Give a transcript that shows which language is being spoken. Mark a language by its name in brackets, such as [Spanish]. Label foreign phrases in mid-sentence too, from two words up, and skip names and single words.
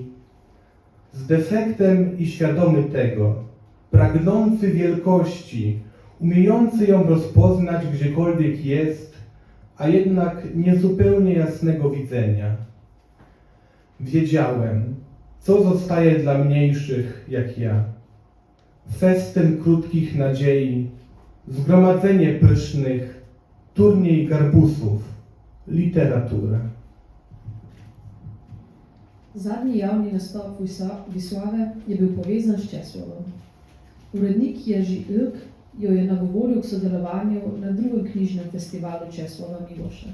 [Polish] Z defektem i świadomy tego, pragnący wielkości, umiejący ją rozpoznać gdziekolwiek jest, a jednak niezupełnie jasnego widzenia. Wiedziałem, co zostaje dla mniejszych jak ja. Festyn krótkich nadziei, zgromadzenie pysznych, turniej garbusów, literatura. [Slovenian] Zadnji javni nastop Wisławy je bil povezan s Česłavom. Urednik Jerzy Ilk jo je nagovoril k sodelovanju na drugem knjižnem festivalu Česlava Miloša.